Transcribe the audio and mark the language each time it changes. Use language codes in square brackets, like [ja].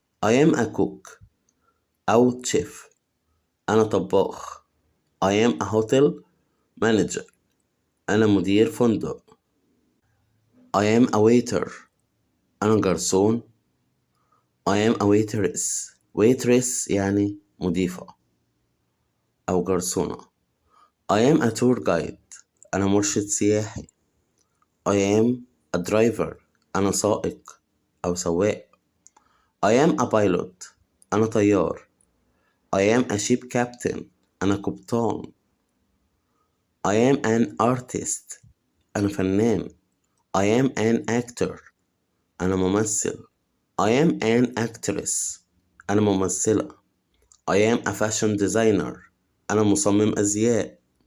[en] I am a cook أو chef [ar] أنا طباخ. [en] I am a hotel manager [ar] أنا مدير فندق. [en] I am a waiter [ar] أنا جرسون. [en] I am a waitress [ar] يعني مضيفة أو جرسونة. [en] I am a tour guide [ar] أنا مرشد سياحي. [en] I am a driver [ar] أنا سائق أو سواق. [en] I am a pilot [ar] أنا طيار. [en] I am a ship captain [ar] أنا قبطان. [en] I am an artist [ar] أنا فنان. [en] I am an actor [ar] أنا ممثل. [en] I am an actress [ar] أنا ممثلة. [en] I am a fashion designer [ar] أنا مصمم أزياء.